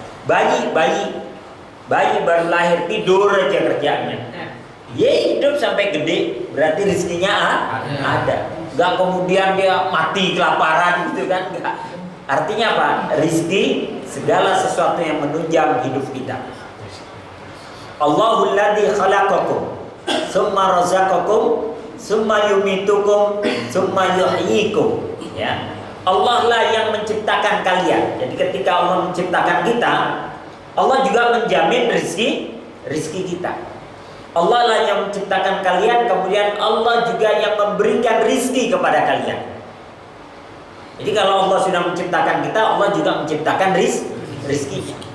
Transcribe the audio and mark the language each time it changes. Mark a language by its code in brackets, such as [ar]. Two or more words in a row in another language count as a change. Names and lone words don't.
[id] Bayi baru lahir tidur aja kerjanya, dia hidup sampai gede, berarti rezekinya ada. Gak kemudian dia mati kelaparan gitu kan, enggak. Artinya apa? Rizki segala sesuatu yang menunjang hidup kita. [ar] الله الذي خلقكم ثم رزقكم ثم يميتكم ثم يحييكم, [id] ya. Allah lah yang menciptakan kalian. Jadi ketika Allah menciptakan kita, Allah juga menjamin rizki kita. Allah lah yang menciptakan kalian, kemudian Allah juga yang memberikan rizki kepada kalian. Jadi kalau Allah sudah menciptakan kita, Allah juga menciptakan rizkinya.